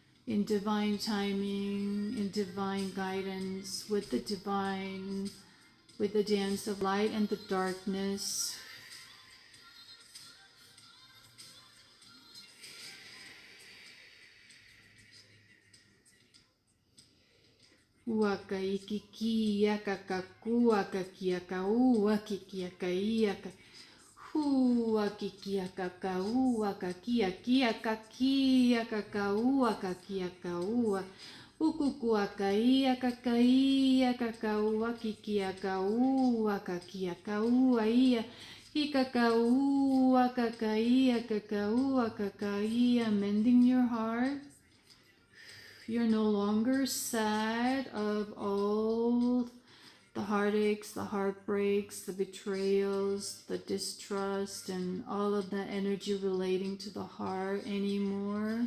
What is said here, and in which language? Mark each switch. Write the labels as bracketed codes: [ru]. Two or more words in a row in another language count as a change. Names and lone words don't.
[en] in divine timing, in divine guidance, with the divine, with the dance of light and the darkness. Waka ikiki yaka kakua kakiaka waki kiaka iaka. Kiki kakaua kakia kia kakia kakaua kakia kaua. Ukukua kaia kakaua kikia kaua kakia kaua ia. Hikakaua kakaia kakaia, mending your heart. You're no longer sad of all the heartaches, the heartbreaks, the betrayals, the distrust, and all of that energy relating to the heart anymore.